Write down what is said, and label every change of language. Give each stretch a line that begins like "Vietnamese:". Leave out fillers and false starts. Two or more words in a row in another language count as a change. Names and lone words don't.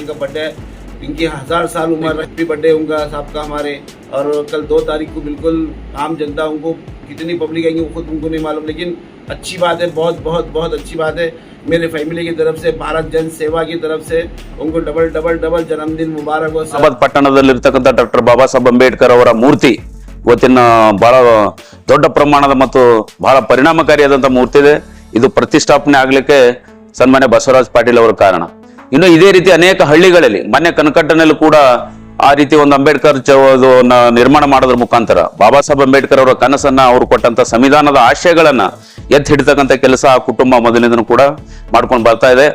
Hindi: इनका बर्थडे, इनकी 1000 साल उम्र,
English: happy birthday
Hindi: उनका साहब का हमारे. और कल 2 तारीख को बिल्कुल आम जनता उनको कितनी पब्लिक आएंगी वो खुद उनको नहीं मालूम, लेकिन अच्छी बात है, बहुत बहुत बहुत अच्छी बात है। मेरे फैमिली की तरफ से, भारत जन सेवा की तरफ से उनको डबल डबल डबल जन्मदिन मुबारक हो।
Kannada: ಹೈದರಾಬಾದ್ ಪಟ್ಟಣದಲ್ಲಿರ್ತಕ್ಕಂಥ ಡಾಕ್ಟರ್ ಬಾಬಾ ಸಾಹೇಬ್ ಅಂಬೇಡ್ಕರ್ ಅವರ ಮೂರ್ತಿ ಇವತ್ತಿನ ಬಹಳ ದೊಡ್ಡ ಪ್ರಮಾಣದ ಮತ್ತು ಬಹಳ ಪರಿಣಾಮಕಾರಿಯಾದಂತಹ ಮೂರ್ತಿ ಇದೆ. ಇದು ಪ್ರತಿಷ್ಠಾಪನೆ ಆಗ್ಲಿಕ್ಕೆ ಸನ್ಮಾನ್ಯ ಬಸವರಾಜ್ ಪಾಟೀಲ್ ಅವರ ಕಾರಣ. ಇನ್ನು ಇದೇ ರೀತಿ ಅನೇಕ ಹಳ್ಳಿಗಳಲ್ಲಿ ಮೊನ್ನೆ ಕನಕಟ್ಟನಲ್ಲಿ ಕೂಡ ಆ ರೀತಿ ಒಂದು ಅಂಬೇಡ್ಕರ್ ನಿರ್ಮಾಣ ಮಾಡೋದ್ರ ಮುಖಾಂತರ ಬಾಬಾ ಸಾಹೇಬ್ ಅಂಬೇಡ್ಕರ್ ಅವರ ಕನಸನ್ನ ಅವರು ಕೊಟ್ಟಂತ ಸಂವಿಧಾನದ ಆಶಯಗಳನ್ನ ಎತ್ತಿ ಹಿಡಿತಕ್ಕಂಥ ಕೆಲಸ ಆ ಕುಟುಂಬ ಮೊದಲಿಂದನೂ ಕೂಡ ಮಾಡ್ಕೊಂಡು ಬರ್ತಾ ಇದೆ.